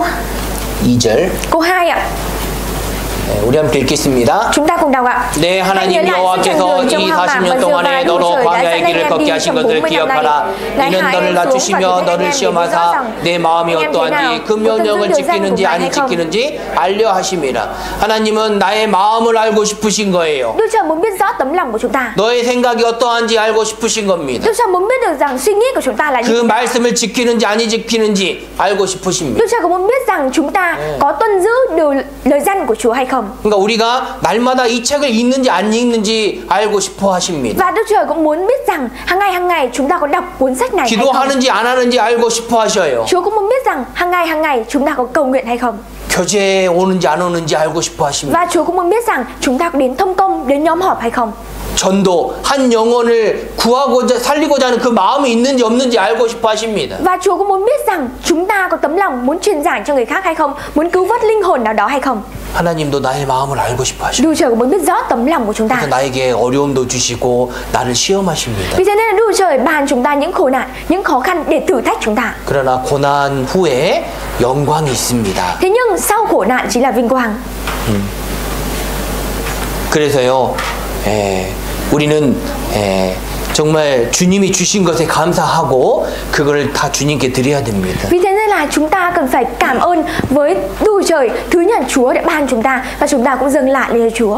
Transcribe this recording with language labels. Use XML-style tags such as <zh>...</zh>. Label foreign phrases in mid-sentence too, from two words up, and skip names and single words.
<ko>2절.</ko> <vi>2 ạ.</vi> <ko>네, 우리 함께 읽겠습니다.</ko> <vi>Chúng ta cùng đọc ạ.</vi> <ko>내 하나님 여호와께서 이 40년 동안에 너로 광야의 길을 걷게 하신 것을 기억하라. 이는 너를 낮추시며 너를 시험하사 내 마음이 어떠한지 그 명령을 지키는지 아니 지키는지 알려 하심이라. 하나님은 나의 마음을 알고 싶으신 거예요.</ko> <vi>Đức Trời muốn biết rõ tấm lòng của chúng ta.</vi> <ko>너의 생각이 어떠한지 알고 싶으신 겁니다.</ko> <vi>Đức Trời muốn biết được rằng suy nghĩ của chúng ta là như</vi> <ko>그</ko> <vi>thế nào.</vi> <ko>말씀을 지키는지 아니 지키는지 알고 싶으십니다.</ko> <vi>Đức Trời cũng muốn biết rằng chúng ta có tuân giữ điều lời răn của Chúa hay không.</vi> <ko>그러니까 우리가 날마다 이 책을 읽는지 안 읽는지 알고 싶어 하십니다.</ko> <vi>Và Đức Trời cũng muốn biết rằng hàng ngày chúng ta có đọc cuốn sách này hay không.</vi> <ko>기도하는지 안 하는지 알고 싶어 하셔요.</ko> <vi>Chúa cũng muốn biết rằng hàng ngày chúng ta có cầu nguyện hay không.</vi> <ko>교제에 오는지 안 오는지 알고 싶어 하십니다.</ko> <vi>Và Chúa cũng muốn biết rằng chúng ta có đến thông công, đến nhóm họp hay không.</vi> <ko>전도 한 영혼을 구하고자 살리고자 하는 그 마음이 있는지 없는지 알고 싶어 하십니다.</ko> <vi>Và Chúa cũng muốn biết rằng chúng ta có tấm lòng muốn truyền giải cho người khác hay không, muốn cứu vớt linh hồn nào đó hay không.</vi> <ko>하나님도 나의 마음을 알고 싶어 하십니다.</ko> <vi>Đức Trời cũng muốn biết rõ tấm lòng của chúng ta.</vi> <ko>그래서 나에게 어려움도 주시고 나를 시험하십니다.</ko> <vi>Vì thế nên là Đức Trời ban chúng ta những khổ nạn, những khó khăn để thử thách chúng ta.</vi> <ko>그러나 고난 후에 영광이 있습니다.</ko> <vi>Thế nhưng sau khổ nạn chính là vinh quang.</vi> <ko>그래서요, 우리는 정말 주님이 주신 것에 감사하고 그걸 다 주님께 드려야 됩니다.</ko> <vi>Vì thế nên là chúng ta cần phải cảm ơn với Đức Trời, thứ nhận Chúa đã ban chúng ta và chúng ta cũng dâng lại lên cho Chúa.</vi>